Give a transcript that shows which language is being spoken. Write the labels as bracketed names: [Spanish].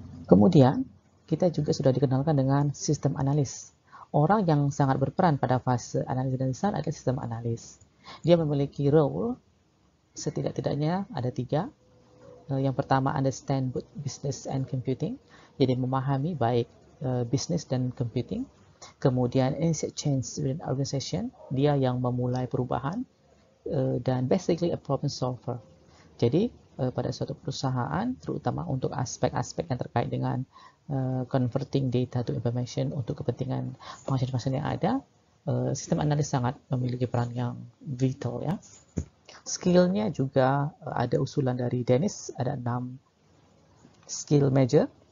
[Indonesian] Kemudian kita juga sudah dikenalkan dengan sistem analis. Orang yang sangat berperan pada fase analisis dan desain adalah sistem analis. Dia memiliki role setidak-tidaknya ada 3. Yang pertama, [English] understand both business and computing. [Indonesian] Jadi memahami baik business dan computing. Kemudian [English] initiate change within organization. [Indonesian] Dia yang memulai perubahan. [English] Dan basically a problem solver. [Indonesian] Jadi pada suatu perusahaan, terutama untuk aspek-aspek yang terkait dengan [English] converting data to information [Indonesian] untuk kepentingan function-function yang ada, sistem analis sangat memiliki peran yang vital ya. Skill-nya juga ada usulan dari Dennis, ada 6 skill major.